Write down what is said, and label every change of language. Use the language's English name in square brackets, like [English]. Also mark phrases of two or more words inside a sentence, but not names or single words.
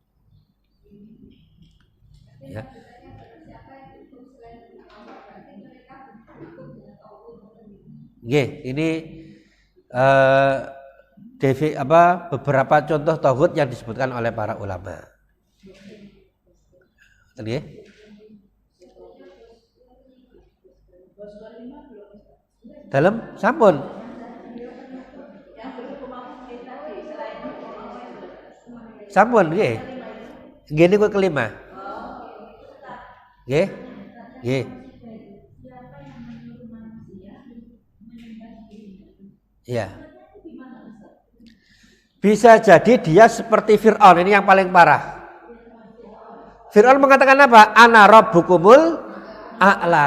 [Indonesian] Ya. Ini beberapa contoh tauhid yang disebutkan oleh para ulama. [Javanese] Nggih. Dalam sampun. Sampun nggih. Nggih niku kelima. Nggih. Nggih. [Indonesian] Iya. Bisa jadi dia seperti Fir'aun, ini yang paling parah. Fir'aun mengatakan apa? [Arabic] أنا ربكم الأعلى.